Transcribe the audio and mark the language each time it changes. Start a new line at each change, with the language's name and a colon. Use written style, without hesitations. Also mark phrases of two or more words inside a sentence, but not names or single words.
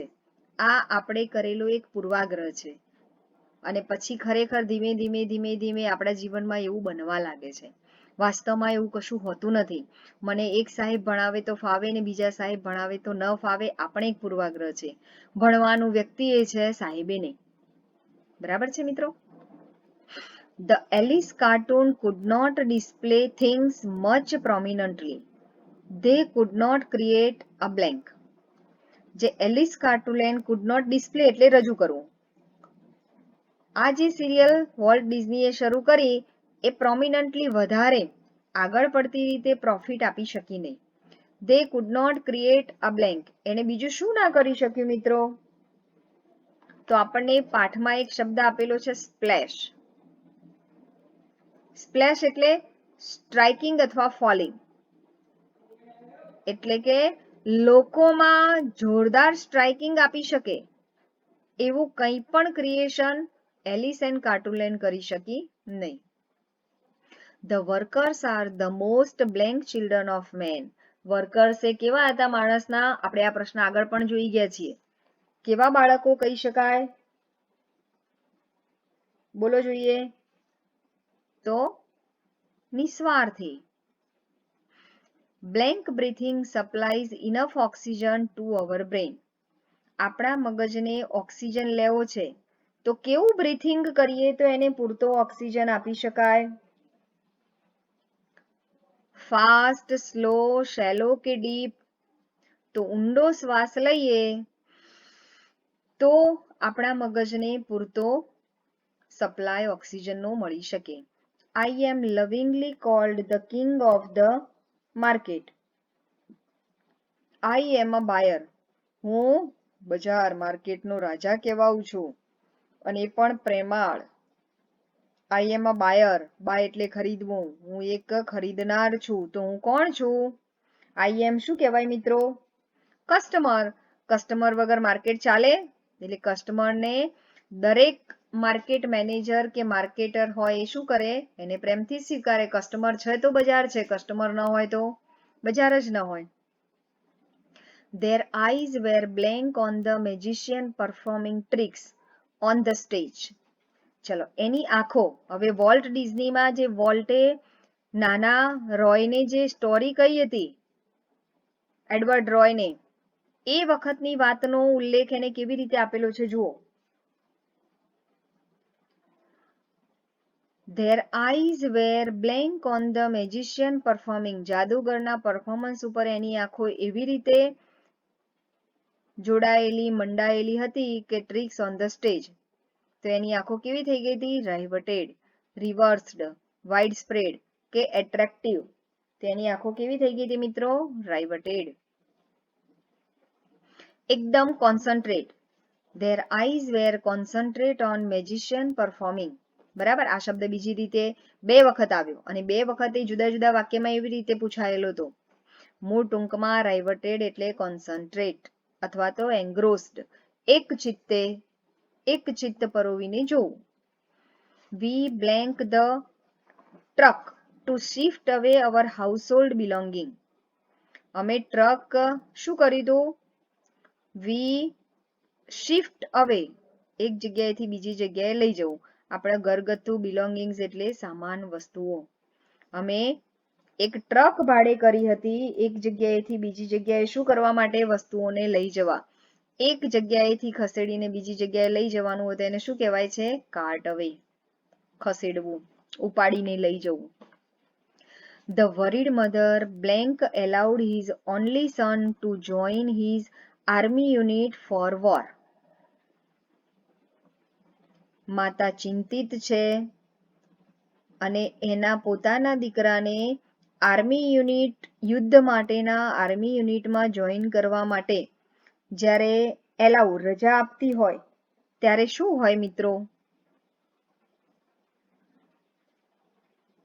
Gujarati: આ આપણે કરેલો એક પૂર્વાગ્રહ છે અને પછી ખરેખર ધીમે ધીમે ધીમે ધીમે આપણા જીવનમાં એવું બનવા લાગે છે. વાસ્તવમાં એવું કશું હોતું નથી. મને એક સાહેબ ભણાવે તો ફાવે ને બીજા સાહેબ ભણાવે તો ન ફાવે, આપણે એક પૂર્વાગ્રહ છે. ભણવાનું વ્યક્તિ એ છે, સાહેબે નહીં. બરાબર છે મિત્રો?
English: The Alice cartoon could not display things much prominently. They could not create a blank.
Gujarati: જે એલિસ કાર્ટૂન
English: could not display
Gujarati: એટલે રજૂ કરવું. આ જે સિરિયલ વોલ્ટ ડિઝનીએ શરૂ કરી એ પ્રોમિનન્ટલી વધારે આગળ પડતી રીતે પ્રોફિટ આપી શકી નહીં.
English: They could not create a blank.
Gujarati: એને બીજું શું ના કરી શક્યું મિત્રો? તો આપણને પાઠમાં એક શબ્દ આપેલો છે સ્પ્લેશ. સ્પ્લેશ એટલે સ્ટ્રાઇકિંગ અથવા ફોલિંગ, એટલે કે લોકોમાં જોરદાર સ્ટ્રાઇકિંગ આપી શકે એવું કંઈ પણ ક્રિએશન એલિસ એન્ડ કાર્ટૂનલેન્ડ કરી શકી નહીં. The workers are the most blank children of men. વર્કર્સ એ કેવા હતા માણસના? આપણે આ પ્રશ્ન આગળ પણ જોઈ ગયા છીએ. કેવા બાળકો કહી શકાય? બોલો જોઈએ. તો નિસ્વાર્થી. Blank breathing supplies enough oxygen to our brain. આપણા મગજને ઓક્સિજન લેવો છે તો કેવું બ્રીથિંગ કરીએ તો એને પૂરતો ઓક્સિજન આપી શકાય?
English: Fast, slow, shallow કે ડીપ?
Gujarati: તો ઊંડો શ્વાસ લઈએ તો આપણા મગજને પૂરતો સપ્લાય ઓક્સિજનનો મળી શકે.
English: I am lovingly called the king of the market. I am a buyer.
Gujarati: હું બજાર માર્કેટનો રાજા કહેવાઉં છું અને એ પણ પ્રેમાળ.
English: I am a buyer.
Gujarati: બાય એટલે ખરીદવું. હું એક ખરીદનાર છું. તો હું કોણ છું?
English: I am
Gujarati: શું કહેવાય મિત્રો? કસ્ટમર. કસ્ટમર વગર માર્કેટ ચાલે? એટલે કસ્ટમરને દરેક
English: market manager
Gujarati: કે માર્કેટર હોય એ શું કરે? એને પ્રેમથી સ્વીકારે. કસ્ટમર છે તો બજાર છે, કસ્ટમર ન હોય તો બજાર જ ન હોય.
English: Their eyes were blank on the magician performing tricks on the stage.
Gujarati: ચલો, એની આંખો. હવે વોલ્ટ ડિઝનીમાં જે વોલ્ટે નાના રોયને જે સ્ટોરી કહી હતી, એડવર્ડ રોયને, એ વખતની વાતનો ઉલ્લેખ એને કેવી રીતે આપેલો છે જુઓ.
English: Their eyes were blank on the magician performing.
Gujarati: જાદુગરના પરફોર્મન્સ ઉપર એની આંખો એવી રીતે જોડાયેલી મંડાયેલી હતી કે
English: tricks on the stage.
Gujarati: તો એની આંખો કેવી થઈ ગઈ હતી?
English: riveted, reversed, wide spread કે એટ્રેક્ટિવ.
Gujarati: તેની આંખો કેવી થઈ ગઈ હતી મિત્રો? રાઇવટેડ. એકદમ કોન્સન્ટ્રેટ.
English: Their eyes were concentrate on magician performing.
Gujarati: બરાબર? આ શબ્દ બીજી રીતે 2 વખત આવ્યો અને 2 વખતે જુદા જુદા વાક્યમાં એવી રીતે પૂછાયેલો હતો. મૂળ ટૂંકમાં રાઇવટેડ એટલે કોન્સન્ટ્રેટ અથવા તો એન્ગ્રોસ્ડ, એક ચિત્ત પરોવીને જોવું. We blank the truck to shift away our household belonging. અમે ટ્રક શું કર્યું?
English: We shift away,
Gujarati: એક જગ્યાએથી બીજી જગ્યાએ લઈ જવું. આપણા ઘરગથ્થુ બિલોંગિંગ્સ એટલે સામાન વસ્તુઓ. અમે એક ટ્રક ભાડે કરી હતી એક જગ્યાએથી બીજી જગ્યાએ શું કરવા માટે? વસ્તુઓને લઈ જવા. એક જગ્યાએથી ખસેડીને બીજી જગ્યાએ લઈ જવાનું હોય તો એને શું કહેવાય છે?
English: cart away.
Gujarati: ખસેડવું, ઉપાડીને લઈ જવું.
English: The worried mother blank allowed his only son to join his army unit for war.
Gujarati: માતા ચિંતિત છે અને એના પોતાના દીકરાને યુદ્ધ માટેના
English: army unit
Gujarati: જોઈન કરવા માટે જ્યારે એલાઉ રજા આપતી હોય ત્યારે શું હોય મિત્રો?